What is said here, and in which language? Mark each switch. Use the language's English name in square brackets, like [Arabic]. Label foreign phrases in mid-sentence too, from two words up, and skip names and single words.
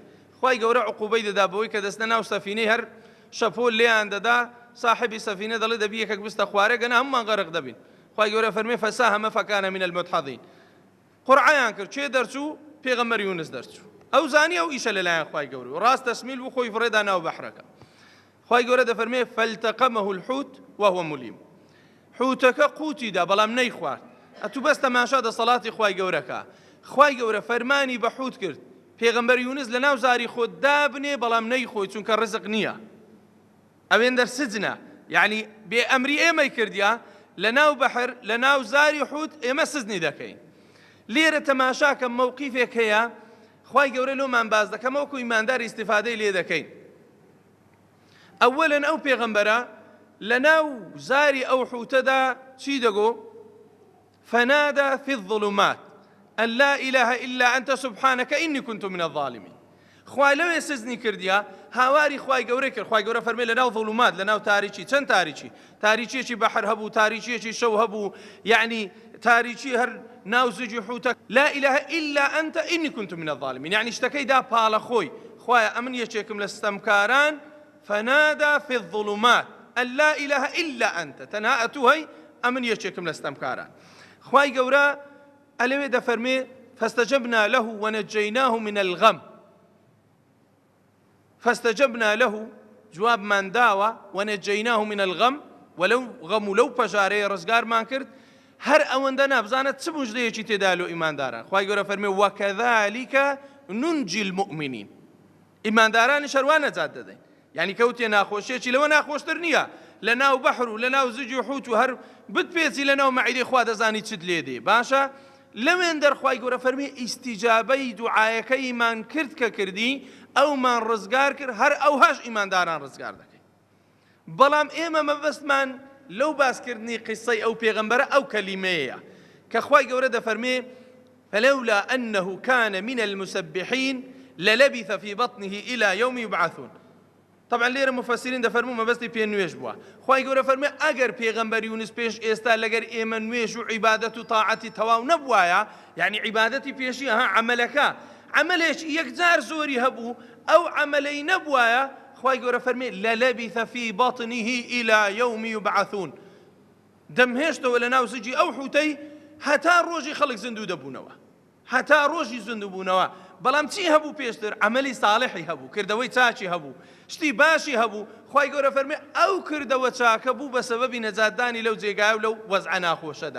[Central Kurdish] خوای گەورە عقوبەی دەدا بەوەی کە دەستنە ناو سەفینەی هەر شەپۆل لێیان دەدا، صاحبی سەفینە دەڵێ دەبی یەکێک بستە خوارێ، گەنە هەمومان غەرق دەبین. خوای گەورە فەرمێ [Arabic] فەساهەمە فەکانە من المدحەضین. [Central Kurdish] قورعەیان کرد، چێ دەرچوو؟ پێغەمبەر یونس دەرچوو. ئەو زانی ئەو ئیشە لەلایەن خوای گەورە و ڕاست تەسمیل بوو، خۆی فڕێدا ناو بەحرەکە. خوای گەورە دەفەرمێ [Arabic] فەلتەقەمەه الحوت وهو ملیم. [Central Kurdish] حوتەکە قوتیدا بەڵام نەیخوارد. ئەتوو بەس تەماشا دەسەڵاتی خوای گەورەکە. خوای گەورە فەرمانی بە حوت کرد، پێغەمبەر یونس لە ناو زاری خۆت دابنێ بەڵام نەیخۆی، چونکە ڕزق نییە. ئەوێن دەرسجنە، یعنی بێ ئەمری ئێمەی کردیا، لەناو بەحر لەناو زاری حوت ئێمە سزنی دەکەین. لێرە تەماشاکە مووقیفێک هەیە خوای گەورە لۆمان باز دەکەم وەکو ئیماندار ئیستیفادەی لێ دەکەین. ئەوەلەن ئەو پێغەمبەرە لەناو زاری ئەو حوتەدا چی دەگۆ؟ [Arabic] فنادى في الظلمات أن لا إله إلا أنت سبحانك إني كنت من الظالمين. [Central Kurdish] خوای لەوێ سزنی کردیا هاواری خوای گەورەی کرد. خوای گەورە فەرمێ لەناو ظلمات لەناو تاریکی چەند تاریکی تاریکیەکی بەحر هەبوو تاریکیەکی شەو هەبوو یعنی تاریکی هەر ناو زوجی حوتە [Arabic] لا إله إلا أنت إني كنت من الظالمين [Central Kurdish] يعني شتەکەی دا پاڵە خۆی خوایە ئەمن یەکێکم لە ستەمکاران [Arabic] فنادى في الظلمات أن لا إله إلا أنت [Central Kurdish] تەنها ئەتوهەی ئەمن یەکێکم لە ستەمکاران. خوای گەورە ئەلەوێ دەفەرمێ [Arabic] فاستجبنا له ونجيناه من الغم فاستجبنا له [Central Kurdish] جواب من داوە [Arabic] ونجيناه من الغم [Central Kurdish] ولو غم لو پەژارەیە ڕزگارمان کرد هەر ئەوەندە نابزانێت چ موژدەیەکی تێدا لۆ ئیمانداران. خوای گەورە فەرمێ [Arabic] وەکەذالکە نونجی المؤمنین [Central Kurdish] ئیماندارانی شەروان نەجات دەدەین یعنی کەوتێ ناخۆشیێکی لەوە ناخۆشتر نییە لەناو بەحر و لەناو زوجی حوت و هەر بتپێچی لەناو مەعیدەی خوا دەزانی چت لێ دێ باشە لەوێن دەرخوای گەورە فەرمێ ئیستیجابەی دوعایەکەیمان کرد کە کردی ئەومان ڕزگار کرد هەر ئەوهاش ئیمانداران ڕزگار دەکەین. بەڵام ئێمە مەبەستمان لەو باسکردنی قیسەی ئەو پێغەمبەرە ئەو کەلیمەیە کە خوای گەورە دەفەرمێ [Arabic] فلولا أنه كان من المسبحين للبث في بطنه إلى يوم يبعثون. [Central Kurdish] طبعا لێرە مفسرین دەفەرموو مەبەستی پێ نوێژ بووە. خوای گەورە فەرمێ ئەگەر پێغەمبەر یونس پێش ئێستا لەگەر ئێمە نوێژ و عیبادەت و تاعەتی تەواو نەبوایە یعنی عیبادەتی پێشی عەمەلەکە عەمەلێکی یەکجار زۆری هەبوو ئەو عەمەلەی نەبوایە خوای گەورە فەرمێ [Arabic] لەلەبیث فی بەطنه إلى يوم يبعثون [Central Kurdish] دەمهێشتەوە لەناو زوجی ئەو حوتەی هەتا ڕۆژی خەڵک زیندوو دەبوونەوە هەتا ڕۆژی زیندوو بوونەوە. بەڵام چی هەبوو پێشتر؟ عەمەلی ساڵحی هەبوو کردەوەی چاکی هەبوو شتی باشی هەبوو. خوای گەورە فەرمێ ئەو کردەوە چاکە بوو بە سەبەبی نەجاتدانی لەو جێگایە و لەو وەزعە ناخۆشەدا.